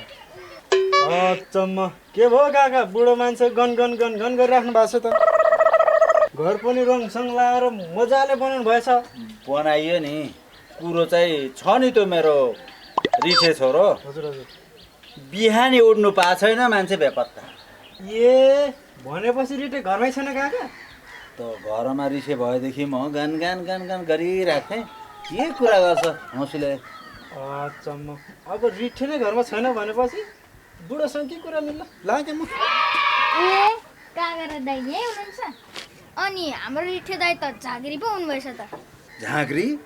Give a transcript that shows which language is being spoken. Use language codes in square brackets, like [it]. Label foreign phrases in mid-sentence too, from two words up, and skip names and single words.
[ne] अचम्म के भयो काका बुढो मान्छे गन गन गन गन गरिराख्नु भएको छ त घर पनि रङसङ लाएर मजाले बनाउनु भएछ बनाइयो नि कुरो चाहिँ छ नि त्यो मेरो रिठे छोरो हजुर हजुर बिहानी उड्नु पाएको छैन मान्छे बेपत्ता ए भनेपछि रिटे घरमै छैन काका त घरमा रिसे भएदेखि म गान गान गान गान गरिराख्थेँ के कुरा गर्छ हौसले अचम्म अब रिठे नै घरमा छैन भनेपछि बुढोसँग के कुरा मिल्ला लाग्यो म ए काका र दाइ यही हुनुहुन्छ अनि हाम्रो रिठे दाइ त झाँक्री पो हुनुभएछ त झाँक्री